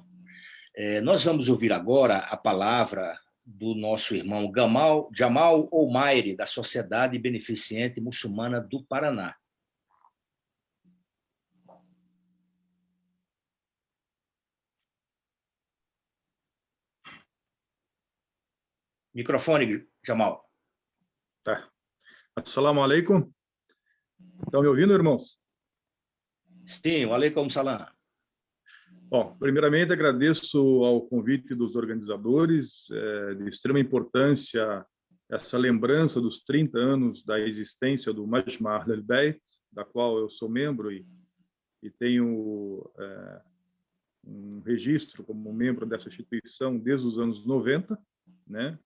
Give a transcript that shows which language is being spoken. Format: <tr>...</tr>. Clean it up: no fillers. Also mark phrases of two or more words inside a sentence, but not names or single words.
<pt>Nós vamos ouvir agora a palavra do nosso irmão Jamal Oumaire, da Sociedade Beneficente Muçulmana do Paraná. Microfone, Jamal. Tá.</pt> <ar>السلام عليكم.</ar> <pt>Estão me ouvindo, irmãos?</pt> <ar>Sim, وعليكم السلام.</ar> <pt>Bom, primeiramente agradeço ao convite dos organizadores, de extrema importância essa lembrança dos 30 anos da existência do Majma' Ahlul Bayt, da qual eu sou membro e tenho um registro como membro dessa instituição desde os anos 90, né?</pt>